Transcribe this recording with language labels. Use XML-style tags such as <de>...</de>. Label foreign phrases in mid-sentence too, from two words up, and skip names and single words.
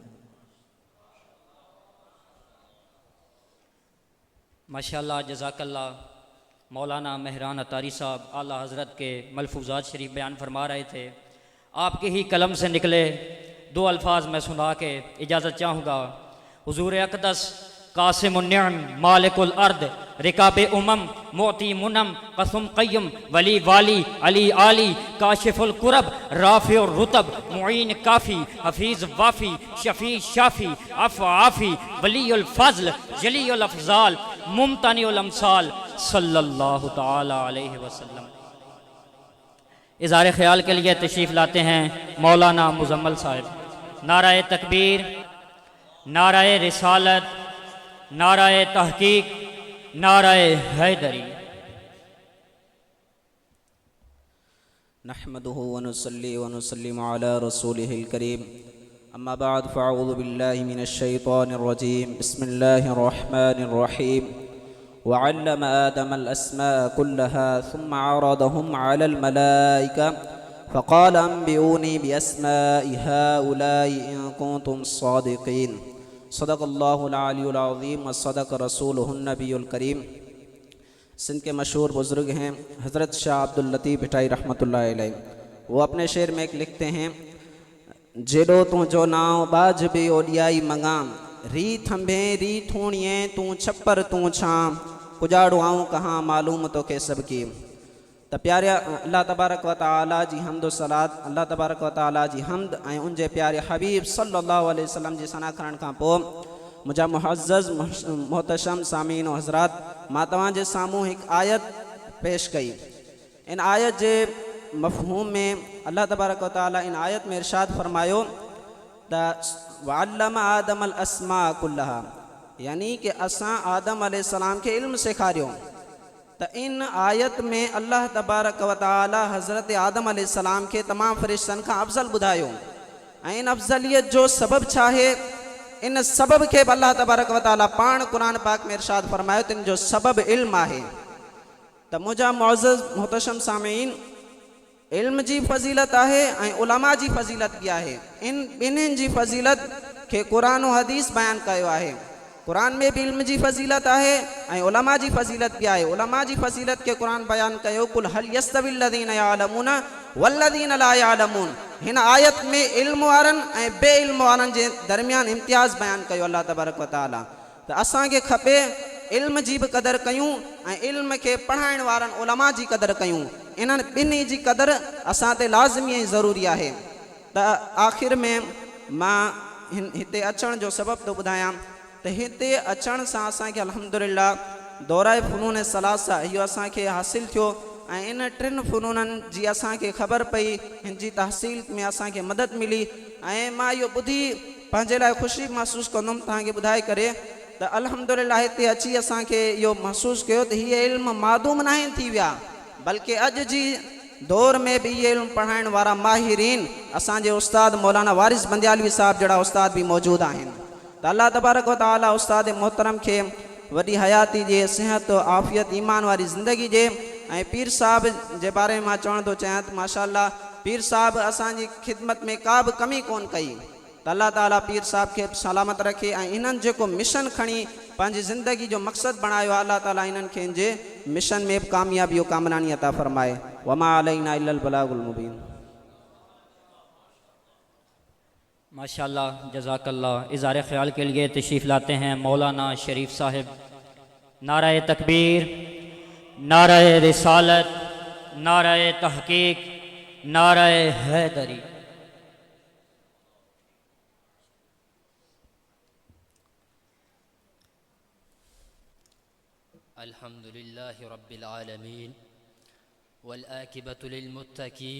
<ar>ماشاءاللہ، جزاک اللہ۔</ar> <ur>مولانا مہران اطاری صاحب اعلیٰ حضرت کے ملفوظات شریف بیان فرما رہے تھے۔ آپ کے ہی قلم سے نکلے 2 الفاظ میں سنا کے اجازت چاہوں گا۔</ur> <ar>حضور اقدس قاسم النعم مالک الارض رکاب معطی منم قسم قیم ولی والی علی عالی کاشف القرب رافع الرتب معین کافی حفیظ وافی شفیع شافی عفو عافی ولی الفضل جلی الافضال ممتنع الامثال صلی اللہ تعالی علیہ وسلم۔</ar> <ur>اظہار خیال کے لیے تشریف لاتے ہیں مولانا مزمل صاحب۔ نعرہ تکبیر، نعرہ رسالت، نعرہ تحقیق، نعرہ حیدری۔</ur> <ar>نحمده ونصلي ونسلم على رسوله الكريم اما بعد فاعوذ بالله من الشيطان الرجيم بسم الله الرحمن الرحيم وعلم آدم الأسماء كلها ثم عرضهم على الملائكة فقال انبئوني بأسماء هؤلاء إن كنتم صادقين صدق اللہ العلی العظیم وصدق رسولہ النبی الکریم۔</ar> <ur>سندھ کے مشہور بزرگ ہیں حضرت شاہ عبد اللطیف بھٹائی رحمۃ اللہ علیہ، وہ اپنے شعر میں ایک لکھتے ہیں:</ur> <sd>جیڑو تو جو ناؤ باج بے اوڈیائی منگام، ری تھمبیں ری تھوڑییں تو چھپر تو چھام، کجاڑو آؤں کہاں معلوم تو کہ سب کی۔ تو پیارے اللہ تبارک و تعالی جی حمد و صلات، اللہ تبارک و تعالی جی حمد ऐं ان जे प्यारे हबीब</sd> <ar>صلى الله عليه وسلم</ar> <sd>जी सना करण खां पोइ मुंहिंजा मुअज़्ज़ज़ मोहतशम सामीन और हज़रात, मां तव्हांजे साम्हूं हिकु आयत पेश कई। इन आयत जे मफ़हूम में अल्लाह तबारक व तआला इन आयत में इरशाद फरमायो त</sd> <ar>وعلم آدم الأسماء كلها,</ar> <sd>यानी कि असां आदम अलैहिस्सलाम के इल्म सेखारियो। त इन आयत में अल्लाह तबारक व तआला हज़रत आदम अलैहिस्सलाम के तमाम फ़रिश्तनि खां अफ़ज़ल ॿुधायो ऐं इन अफ़ज़लियत जो सबब छा आहे, इन सबब के अल्लाह तबारक व तआला पाण कुरान पाक में इरशाद फरमायो त इन जो सबब इल्म आहे। त मुंहिंजा मुअज़्ज़ज़ मोहतशम सामीन, इल्म जी फ़ज़ीलत आहे ऐं उलमा जी फ़ज़ीलत बि आहे। इन ॿिन्हिनि जी फ़ज़ीलत खे क़ुरान और हदीस बयान कयो आहे। कुरान में भी इल्म जी फ़ज़ीलत आहे ऐं उलमा जी फ़ज़ीलत भी आहे। उलमा जी फ़ज़ीलत के कुरान बयान कयो</sd> <ar>قل هل يستوي الذين يعلمون والذين لا يعلمون.</ar> <sd>हिन आयत में इल्म वारनि ऐं बे इल्म वारनि जे दरमियान इम्तियाज़ बयान कयो अल्लाह तबारक व तआला। त असांखे खपे इल्म जी भी कदर कयूं ऐं इल्म के पढ़ाइण वारनि उलमा जी कदर कयूं। इन्हनि ॿिन्ही जी कदर असां ते लाज़मी ऐं ज़रूरी आहे। त आख़िर में मां हिते अचण जो सबब थो ॿुधायां त हिते अचण सां असांखे अल्हम्दुलिल्लाह दौराए फ़ुनून सलासा इहो असांखे हासिल थियो ऐं इन टिनि फ़ुनूननि जी असांखे ख़बर पई, हिन जी तहसील में असांखे मदद मिली ऐं मां इहो ॿुधी पंहिंजे लाइ ख़ुशी महसूसु कंदुमि तव्हांखे ॿुधाए करे त अल्हम्दुलिल्लाह हिते अची असांखे इहो महसूसु कयो त हीअ इल्म मादूम न आहिनि थी विया, बल्कि अॼु जी दौर में भी ये इल्म पढ़ाइण वारा माहिरीन असांजे उस्ताद मौलाना वारिस बंदियालवी साहब जड़ा उस्ताद भी मौजूद आहिनि। त अल्लाह तबारक व तआला उस्ताद मोहतरम खे वॾी हयाती जे सिहत आफ़ियत ईमान वारी ज़िंदगी जे ऐं पीर साहब जे बारे में मां चवण थो चाहियां त माशाअल्लाह पीर साहब असांजी खिदमत में का बि कमी कोन कई। त अल्लाह ताला पीर साहब खे सलामत रखे ऐं इन्हनि जेको मिशन खणी पंहिंजी ज़िंदगी जो मक़सद बणायो आहे, अल्लाह ताला इन्हनि खे इन जे मिशन में बि कामयाबी और कामरानी अता फ़रमाए।</sd> <ar>وما علينا إلا البلاغ المبين. ما شاء الله جزاك الله.</ar> <ur>اظہار خیال کے لیے تشریف لاتے ہیں مولانا شریف صاحب. نعرہ تکبیر، نعرہ رسالت، نعرہ تحقیق، نعرہ حیدری.</ur> <ar>الحمد لله رب العالمين والعاقبة للمتقين</ar>